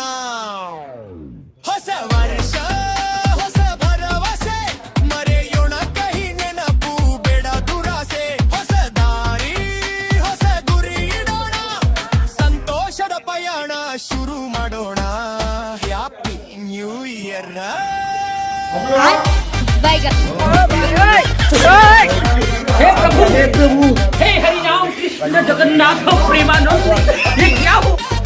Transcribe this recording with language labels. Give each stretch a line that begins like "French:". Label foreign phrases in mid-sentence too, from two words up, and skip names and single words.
Kannada: ಹೊಸ ವರ್ಷ ಹೊಸ ಭರವಸೆ, ಮರೆಯೋಣ ಕಹಿ ನೆನಪು, ಬೇಡ ದುರಾಸೆ. ಹೊಸ ದಾರಿ ಹೊಸ ಗುರಿ ಇಡೋಣ, ಸಂತೋಷದ ಪಯಣ ಶುರು ಮಾಡೋಣ.
English: Happy New Year.
Hindi: हे प्रभु, हे हरि राम कृष्ण जगन्नाथ प्रेमानंद, ये क्या हुआ?